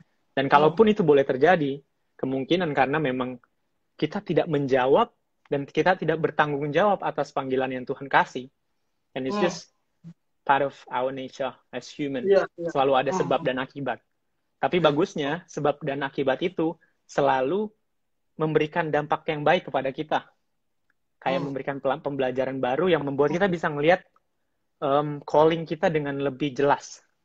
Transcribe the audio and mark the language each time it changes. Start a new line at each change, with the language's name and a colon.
Indonesian: Dan kalaupun itu boleh terjadi, kemungkinan karena memang kita tidak menjawab dan kita tidak bertanggung jawab atas panggilan yang Tuhan kasih.
English: And it's just part of our nature as human.
Indonesian: Selalu ada sebab dan akibat. Tapi bagusnya, sebab dan akibat itu selalu memberikan dampak yang baik kepada kita. Kayak memberikan pembelajaran baru yang membuat kita bisa ngelihat calling kita dengan lebih jelas.